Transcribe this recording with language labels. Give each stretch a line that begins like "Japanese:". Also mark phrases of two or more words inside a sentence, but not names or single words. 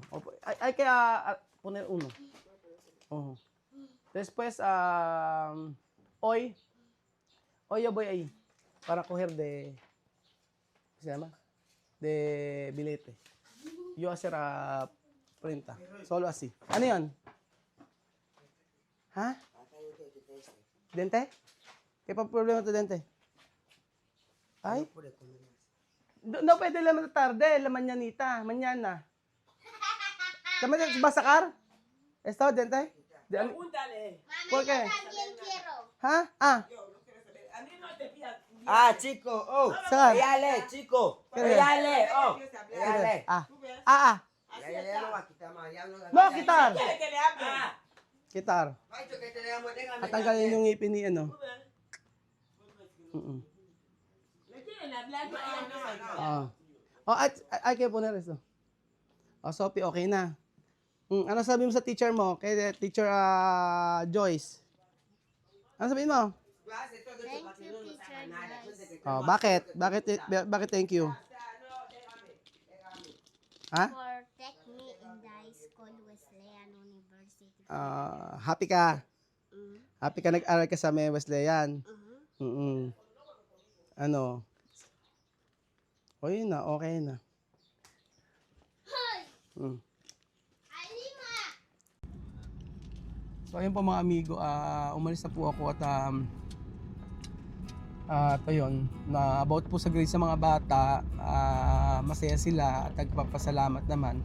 Spanish: Hay que poner uno. Después, hoy yo voy ahí para coger ¿cómo se llama? De billete. Yo hacer printa. Solo así.
Filipino: Ano yun?
Spanish: Ha? Dente? ¿Qué problema tu dente? Ay? No pwede laman tarde, la mañanita, mañana. ¿Vas a sacar? ¿Estado dente? Pregúntale. ¿Por qué? También quiero. ¿Ha? A mí no te pidas. Chico, oh.
Filipino: Saan?
Spanish: Pégale, chico. ¿Qué? Pégale, oh. Pégale. Ya no va a quitar más, ya no. No, quitar. quiere que le hable. Quitar. Ay, yo que tenemos, déjame.
Filipino: At tanggalin yung ngipin ni ano.
Spanish: ¿Le quieren hablar? No. Hay que poner eso. Sophie,
Filipino: okay na. Ano sabi mo sa teacher mo? Kay teacher Joyce? Ano sabihin mo?
English: Thank you, teacher Joyce,
Filipino: Bakit? Bakit thank you? Ha?
English: for take me in the high school Wesleyan University.
Filipino: Happy ka? Happy ka nag-aral ka sa may Wesleyan? Ano? O yun na, okay na. So ayun po mga amigo, umalis na po ako at ito yun, na about po sa grade sa mga bata, masaya sila at nagpapasalamat naman.